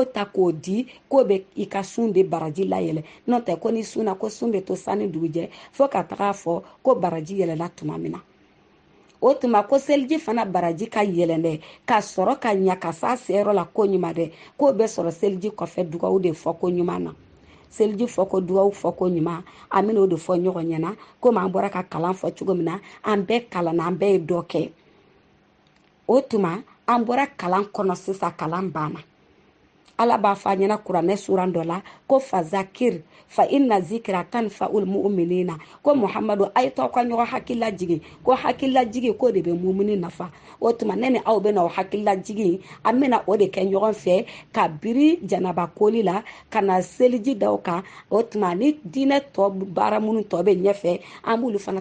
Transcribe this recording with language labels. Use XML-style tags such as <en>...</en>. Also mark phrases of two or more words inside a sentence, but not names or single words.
<bm>ta k'o di k'o bɛ i ka sun de baraji layɛlɛ n'o tɛ ko ni sunna ko sun bɛ to sanni dugujɛ fo ka taga fɔ ko baraji yɛlɛla tuma min na o tuma ko seliji fana baraji ka yɛlɛn dɛ ka sɔrɔ ka ɲa ka sa seyɔrɔ la ko ɲuman dɛ k'o bɛ sɔrɔ seliji kɔfɛ dugawu de fɔ ko ɲuman na seliji fɔ ko dugawu fɔ ko ɲuman an bɛna o de fɔ ɲɔgɔn ɲɛna komi an bɔra ka kalan fɔ cogo min na an bɛɛ kalanna an bɛɛ ye dɔ kɛ o tuma an bɔra kalan kɔnɔ sisan kalan banna ala b'a fɔ a ɲɛna kuranɛ suran dɔ la ko</bm> <ar>فذكر فإن الذكرى تنفع المؤمنين</ar> <bm>ko Muhamadu a ye t'aw ka ɲɔgɔn hakilila jigin ko hakilila jigin ko de bɛ mumini nafa o tuma ne ni aw bɛna o hakilila jigin an bɛna o de kɛ ɲɔgɔn fɛ ka biri janaba koli la ka na seliji da o kan o tuma ni diinɛ tɔ baara minnu tɔ bɛ ɲɛfɛ an b'olu fana</bm>